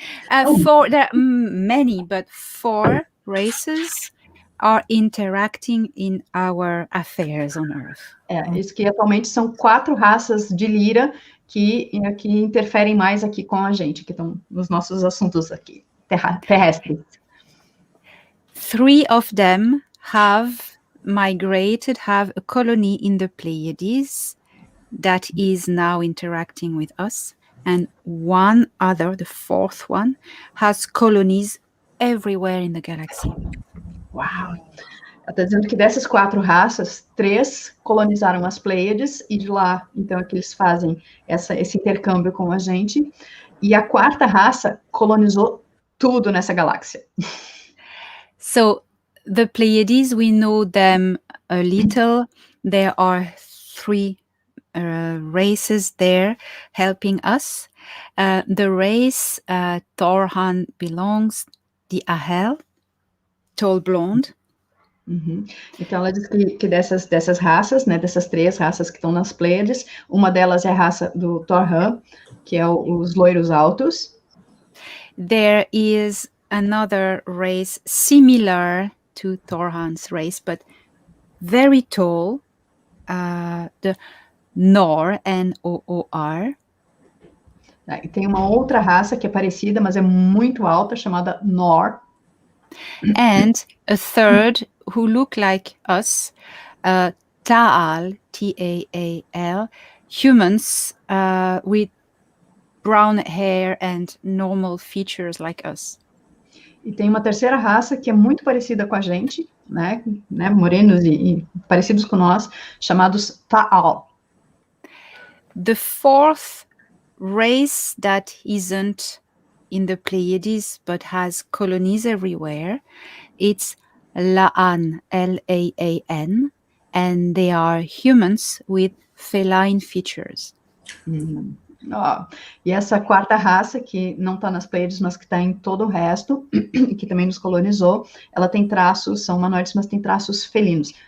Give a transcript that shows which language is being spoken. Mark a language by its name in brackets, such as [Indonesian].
[English] There are many, but 4 races are interacting in our affairs on Earth. [Portuguese] Isso que atualmente são 4 raças de Lyra que interferem mais aqui com a gente, que estão nos nossos assuntos aqui, terrestres. [English] 3 of them have a colony in the Pleiades that is now interacting with us. And one other, the 4th one, has colonies everywhere in the galaxy. [Portuguese] Uau! Ela está dizendo que dessas 4 raças, 3 colonizaram as Pleiades, e de lá, então, é que eles fazem esse intercâmbio com a gente. E a 4ª raça colonizou tudo nessa galáxia. [English] So, the Pleiades, we know them a little. There are 3 races there helping us. The race Torhan belongs, the Ahel, tall blonde. [Portuguese] Então, ela diz que dessas raças, né, dessas 3 raças que estão nas Pleiades, uma delas é a raça do Torhan, que é os loiros altos. [English] There is another race similar to Torhan's race, but very tall, the Nor, N-O-O-R. [Portuguese] E tem uma outra raça que é parecida, mas é muito alta, chamada Nor. [English] And a third who look like us, Ta'al, T-A-A-L, humans with brown hair and normal features like us. [Portuguese] E tem uma terceira raça que é muito parecida com a gente, né, morenos e parecidos com nós, chamados Ta'al. [English] The 4th race that isn't in the Pleiades but has colonies everywhere, it's La'an, L-A-A-N, and they are humans with feline features. [Portuguese] E essa 4ª raça, que não está nas Pleiades, mas que está em todo o resto, que também nos colonizou, ela tem traços, são humanoides, mas tem traços felinos.